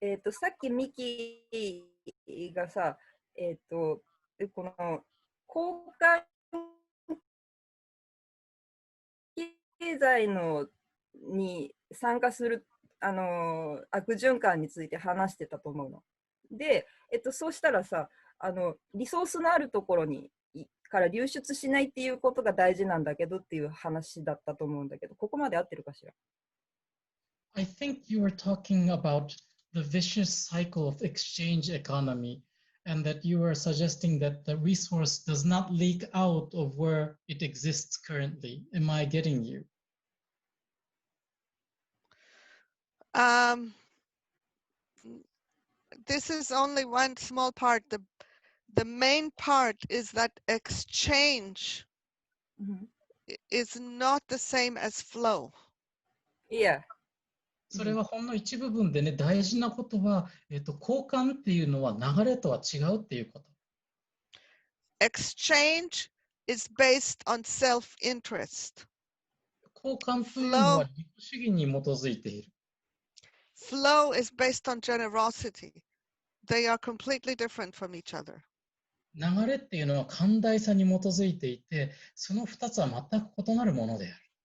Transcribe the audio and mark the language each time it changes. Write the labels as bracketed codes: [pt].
[ja] さっきミキがさ、この交換経済に参加する悪循環について話してたと思うの。で、そうしたらさ、リソースのあるところにから流出しないっていうことが大事なんだけどっていう話だったと思うんだけど、ここまで合ってるかしら。 [en] I think you were talking about the vicious cycle of exchange economy, and that you were suggesting that the resource does not leak out of where it exists currently. Am I getting you? This is only one small part. The main part is that exchange is not the same as flow. Yeah. [ja] それはほんの一部分でね、大事なことは、交換っていうのは流れとは違うっていうこと。 [en] Exchange is based on self-interest. [ja] 交換というのは自己主義に基づいている。 [en] Flow is based on generosity. They are completely different from each other. [ja] 流れっていうのは寛大さに基づいていて、その2つは全く異なるものである。